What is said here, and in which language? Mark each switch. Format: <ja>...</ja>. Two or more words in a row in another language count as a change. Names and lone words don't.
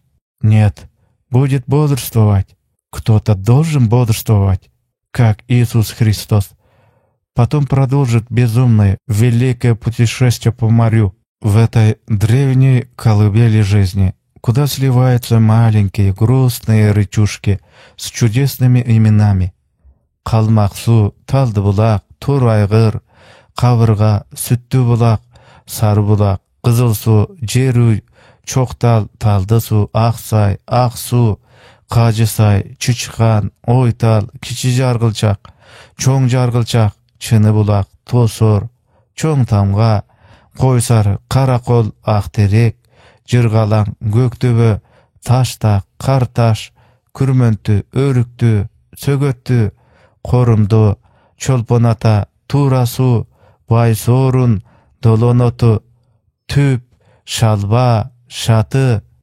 <ru>Нет, будет бодрствовать. Кто-то должен бодрствовать, как Иисус Христос. Потом продолжит безумное, великое путешествие по морю в этой древней колыбели жизни, куда сливаются маленькие грустные речушки с чудесными именами. Калмаксу, Талдыбулак, Тур айгыр, Кабырга, Сүттүү булак, Сары булак, Кызыл суу, Жерүй, Чоктал, Талды суу, Аксай, Аксуу, Кажысай, Чычкан, Ойтал, Кичи Жаргылчак, Чоң Жаргылчак, Чыны булак, Тосор, Чоң Тамга, Койсары, Каракол, Актерек, Жыргалаң, Көктөбө, Таштак, Карташ, Күрмөнтү, Өрүктү, Сөгөттү, Корумду, Чолпон ата, Тура суу, Байсорун, Долоноту, Түп, Шалба, Шаты.</ru>